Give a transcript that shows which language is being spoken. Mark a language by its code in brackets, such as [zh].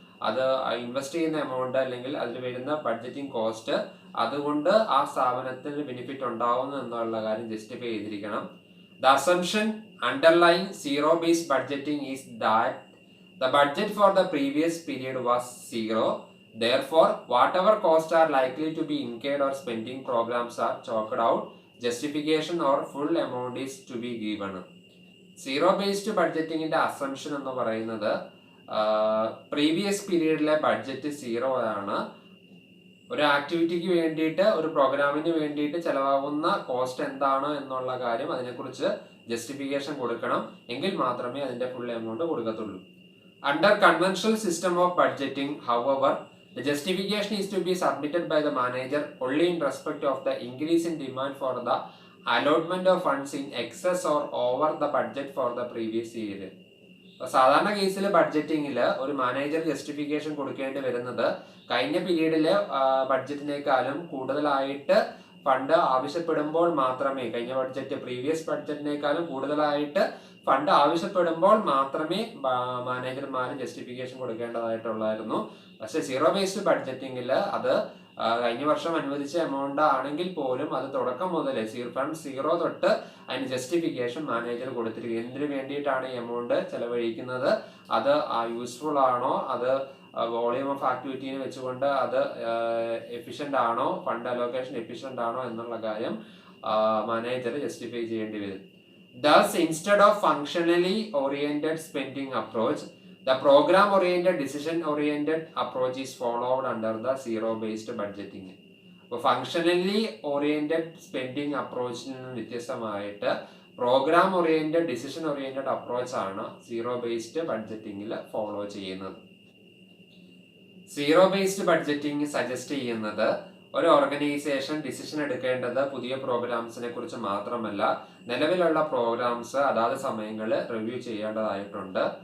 [ml] അത് ഇൻവെസ്റ്റ് ചെയ്യുന്ന എമൗണ്ട് അല്ലെങ്കിൽ അതിൽ വരുന്ന ബഡ്ജറ്റിംഗ് കോസ്റ്റ് അതുകൊണ്ട് ആ സ്ഥാപനത്തിന് ബെനിഫിറ്റ് ഉണ്ടാവുന്നു എന്നുള്ള കാര്യം ജസ്റ്റിഫൈ ചെയ്തിരിക്കണം. [en] The assumption underlying zero based budgeting is that the budget for the previous period was zero. Therefore, whatever costs are likely to be incurred or spending programs are chalked out. Justification or full amount is to be given. [ml] Zero based ബഡ്ജറ്റിങ്ങിന്റെ assumption എന്ന് പറയുന്നത് previous പീരീഡിലെ budget zero ആണ്. ഒരു ആക്ടിവിറ്റിക്ക് വേണ്ടിയിട്ട്, ഒരു പ്രോഗ്രാമിന് വേണ്ടിയിട്ട് ചെലവാകുന്ന cost എന്താണ് എന്നുള്ള കാര്യം അതിനെക്കുറിച്ച് ജസ്റ്റിഫിക്കേഷൻ കൊടുക്കണം. എങ്കിൽ മാത്രമേ അതിന്റെ full amount കൊടുക്കത്തുള്ളൂ. [en] Under conventional system of budgeting, however, the justification is to be submitted by the manager only in respect of the increase in demand for the allotment of funds in excess or over the budget for the previous year. [ml] സാധാരണ കേസിൽ ബഡ്ജറ്റിംഗിൽ ഒരു manager justification കൊടുക്കേണ്ടി വരുന്നത് കഴിഞ്ഞ പീരീഡിലെ ബഡ്ജറ്റിനേക്കാളും കൂടുതലായിട്ട് fund ആവശ്യപ്പെടുമ്പോൾ മാത്രമേ, കഴിഞ്ഞ ബഡ്ജറ്റ് പ്രീവിയസ് ബഡ്ജറ്റിനേക്കാളും കൂടുതലായിട്ട് ഫണ്ട് ആവശ്യപ്പെടുമ്പോൾ മാത്രമേ മാനേജർമാർ ജസ്റ്റിഫിക്കേഷൻ കൊടുക്കേണ്ടതായിട്ടുള്ളായിരുന്നു. പക്ഷെ സീറോ ബേസ്ഡ് ബഡ്ജറ്റിംഗിൽ അത് കഴിഞ്ഞ വർഷം അനുവദിച്ച എമൗണ്ട് ആണെങ്കിൽ പോലും അത് തുടക്കം മുതലേ ഫ്രം സീറോ തൊട്ട് അതിന് ജസ്റ്റിഫിക്കേഷൻ മാനേജർ കൊടുത്തിരിക്കും. എന്തിനു വേണ്ടിയിട്ടാണ് ഈ എമൗണ്ട് ചെലവഴിക്കുന്നത്, അത് യൂസ്ഫുൾ ആണോ, അത് വോളിയം ഓഫ് ആക്ടിവിറ്റിനെ വെച്ചുകൊണ്ട് അത് എഫിഷ്യന്റ് ആണോ, ഫണ്ട് അലോക്കേഷൻ എഫിഷ്യന്റ് ആണോ എന്നുള്ള കാര്യം മാനേജർ ജസ്റ്റിഫൈ ചെയ്യേണ്ടി വരും. [en] Thus, instead of functionally oriented spending approach, the program oriented, decision oriented approach is followed under the zero based budgeting. [ml] അപ്പോൾ ഫങ്ഷണലി ഓറിയന്റഡ് സ്പെൻഡിങ് അപ്രോച്ചിൽ നിന്ന് വ്യത്യസ്തമായിട്ട് programme oriented, decision oriented approach ആണ് zero based ബഡ്ജറ്റിംഗിൽ follow ചെയ്യുന്നത്. Zero based budgeting suggest ചെയ്യുന്നത് ഒരു organisation decision എടുക്കേണ്ടത് പുതിയ പ്രോഗ്രാംസിനെ കുറിച്ച് മാത്രമല്ല, നിലവിലുള്ള പ്രോഗ്രാംസ് അതാത് സമയങ്ങളിൽ റിവ്യൂ ചെയ്യേണ്ടതായിട്ടുണ്ട്.